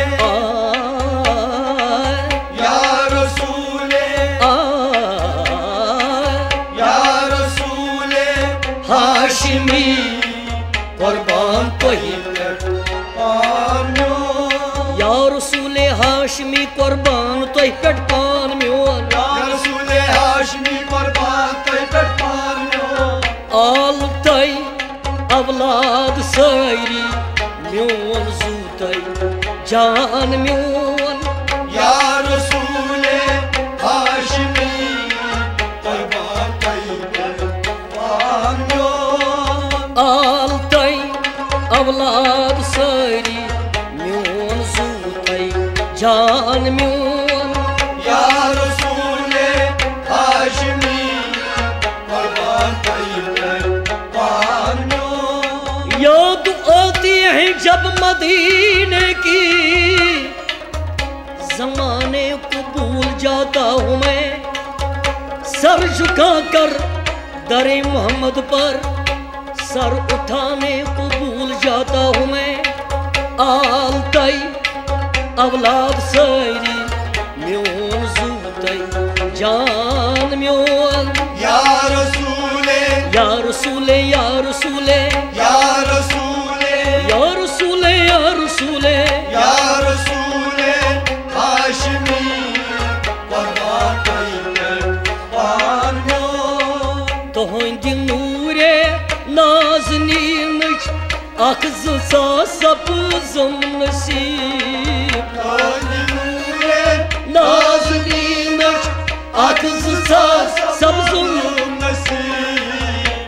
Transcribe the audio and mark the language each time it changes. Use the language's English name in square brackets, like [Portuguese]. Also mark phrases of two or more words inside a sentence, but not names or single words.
[Kashmiri] हाशिमी कुर्बान तो ही या रसूले हाशिमी कुर्बान तो ही पेट पान म्योन। या रसूले हाशिमी कुर्बान तो ही पेट पान म्योन। आल तई अवलाद सारी म्योन जूतई जान म्योन। या रसूले हाशिमी कुर्बान तो ही पेट पान म्योन। आल तई अवलाद सारी म्योन जूतई जान म्योन। या रसूले हाशिमी कुर्बान तो ही पेट पान म्योन। [Urdu] یاد آتی ہے جب مدینے کی زمانے کو بھول جاتا ہوں میں. سر جھکا کر درِ محمد پر سر اٹھانے کو بھول جاتا ہوں میں. [Kashmiri] आल तई अवलाद सारी म्योन जूतई जान म्योन। या रसूले या रसूले या रसूले या रसूले या रसूले या रसूले या रसूले हाशिमी कुर्बान तो ही पेट पान म्योन। तुहंदि नूरे नाज़नीन अख ज़ा सब्ज़म नसीब। तुहंदि नूरे नाज़नीन अख ज़ा सब्ज़म नसीब।